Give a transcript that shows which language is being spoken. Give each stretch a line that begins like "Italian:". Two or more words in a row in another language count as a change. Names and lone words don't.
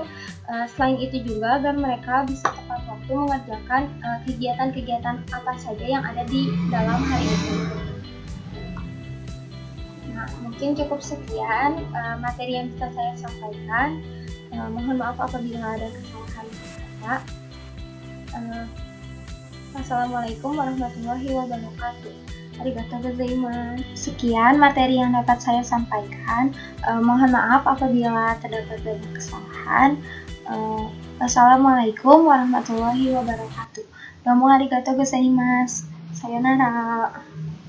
Indonesian: Selain itu juga agar mereka bisa tepat waktu mengerjakan kegiatan-kegiatan apa saja yang ada di dalam hari itu. Nah, mungkin cukup sekian materi yang bisa saya sampaikan. Mohon maaf apabila ada kesalahan kata.
Arabic: السلام عليكم ورحمة الله وبركاته.
Japanese: ありがとうございます.
Indonesian: Sekian materi yang dapat saya sampaikan. Mohon maaf apabila terdapat banyak kesalahan.
Arabic: والسلام عليكم ورحمة الله وبركاته.
Japanese: どうもありがとうございます. さようなら.